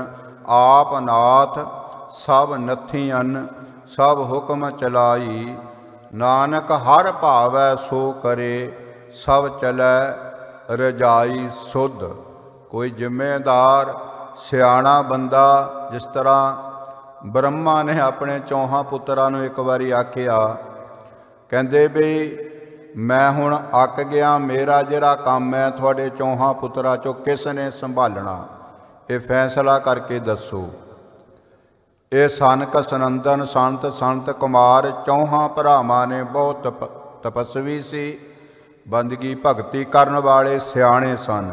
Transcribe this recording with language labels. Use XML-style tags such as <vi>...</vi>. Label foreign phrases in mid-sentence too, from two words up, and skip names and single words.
<pa>ਆਪ ਨਾਥ ਸਭ ਨੱਥੀ ਅੰਨ, ਸਭ ਹੁਕਮ ਚਲਾਈ, ਨਾਨਕ ਹਰ ਭਾਵੈ ਸੋ ਕਰੇ, ਸਭ ਚਲੈ ਰਜਾਈ ਸੁਧ। ਕੋਈ ਜ਼ਿੰਮੇਦਾਰ ਸਿਆਣਾ ਬੰਦਾ, ਜਿਸ ਤਰ੍ਹਾਂ ਬ੍ਰਹਮਾ ਨੇ ਆਪਣੇ ਚੌਹਾਂ ਪੁੱਤਰਾਂ ਨੂੰ ਇੱਕ ਵਾਰੀ ਆਖਿਆ ਕਹਤੇ ਭੀ ਮੈਂ ਹੁਣ ਅੱਕ ਗਿਆ, ਮੇਰਾ ਜਿਹੜਾ ਕੰਮ ਹੈ ਤੁਹਾਡੇ ਚੌਹਾਂ ਪੁੱਤਰਾਂ ਚੋਂ ਕਿਸ ਨੇ ਸੰਭਾਲਣਾ, ਯੇ ਫ਼ੈਸਲਾ ਕਰਕੇ ਦੱਸੋ। ਯੇ ਸਨਕ ਸਨੰਦਨ ਸੰਤ ਸੰਤ ਕੁਮਾਰ ਚੌਹਾਂ ਭਰਾਵਾਂ ਨੇ ਬਹੁਤ ਤਪੱਸਵੀ ਸੀ, ਬੰਦਗੀ ਭਗਤੀ ਕਰਨ ਵਾਲੇ ਸਿਆਣੇ ਸਨ।</pa>